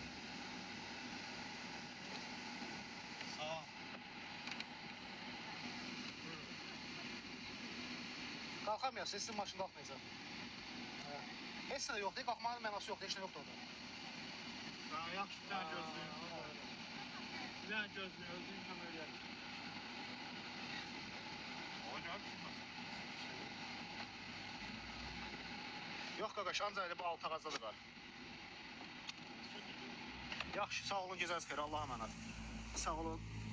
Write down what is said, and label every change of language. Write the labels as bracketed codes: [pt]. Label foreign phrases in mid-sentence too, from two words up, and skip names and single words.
[az] Sağ ol. Qalxamayasın, sizin maşın qalxmayacaq. Heç nə yoxdur, qalxmanın mənası yoxdur, heç nə yoxdur orada. Yaxşı, [tr] bir tane gözlüyüm. Bir tane gözlüyüm, öldüğüm tam öyle. Oynar mısın? [az] Yox qaqaş, ancaq elə bu altı ağacdadır qar. Yaxşı, sağ olun, gecəniz xeyir, Allah'a əmanət. Sağ olun.